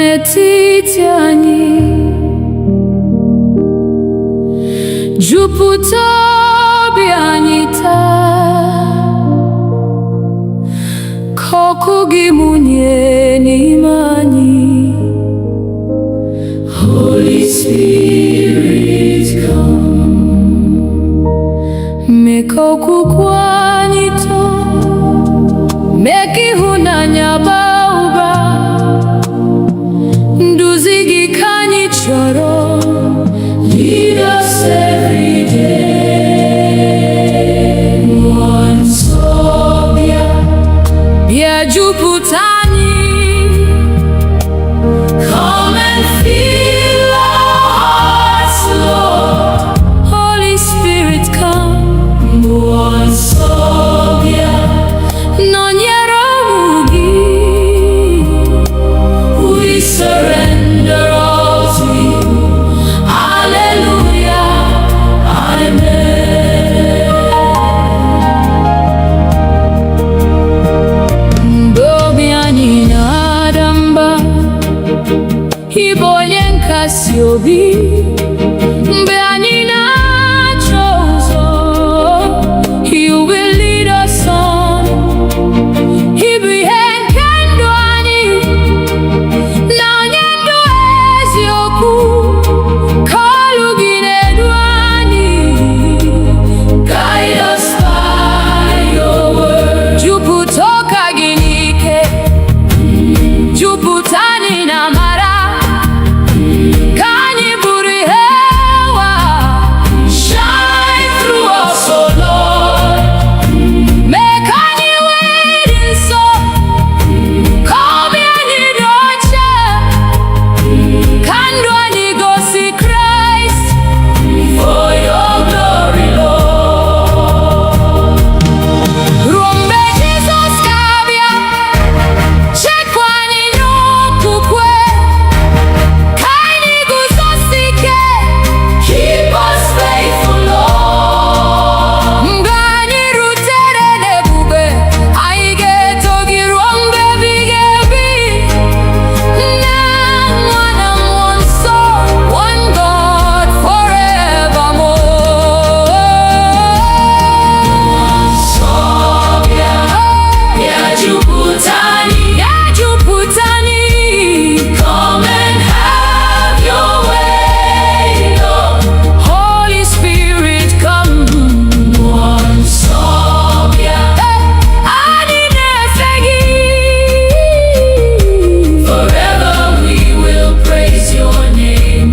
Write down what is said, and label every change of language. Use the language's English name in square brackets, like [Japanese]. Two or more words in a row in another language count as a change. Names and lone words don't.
[Igbo] n'etiti anyị, jupụta obi anyị taa, ka ọkụ gị mụnye n'ime anyị. [English] Holy Spirit, come, [Igbo] mee ka okwukwe anyị too, mee ka ịhụnanya baa ụba. Nduzi gị ka anyị chọrọ, [English] lead us every day. [Igbo] Mmụọ nsọ bịa, bịa jupụta anyị. [English] Come and fill our hearts, Lord. Holy Spirit, come. [Igbo] Mmụọ nsọ bịa, nọnyere ụmụ gị. [English] We surrender all to you. Hallelujah, amen. [Igbo] Mgbe obi anyị na-ada mba, ị bụ onye nkasi obi. Mgbe anyị na-achọ ụzọ, [English] you will lead us on. [Igbo] Ị bụ ihe nke ndụ anyị, na onye ndụ eziokwu. Ka olu gị na-edu anyị, [English] guide us by your word. [Igbo] Jupụta ụka gị n'ike, jupụta anyị na amara. Ka anyị bụrụ ihe ụwa, [English] shine through us, oh Lord. [Igbo] Mee ka anyị wee dị nsọ, ka obi anyị dị ọcha, ka ndụ anyị gosi Kraịst. [English] For your glory, Lord. [Igbo] Ruo mgbe Jizọs ga-abịa, chekwa anyị n'okwukwe, ka anyị guzosi ike. [English] Keep us faithful, Lord. [Igbo] Mgbe anyị rutere n'ebube, anyị ga-eto gị ruo mgbe ebighị ebi. Nna, Nwa na Mmụọ Nsọ, [English] one God forevermore. [Igbo] Nsọ bịa, bịa jupụta anyị, bịa jupụta anyị. [English] Come and have your way, Lord. Holy Spirit, come. [Igbo] Mmụọ nsọ bịa, anyị na-efe gị. [English] Forever we will praise your name.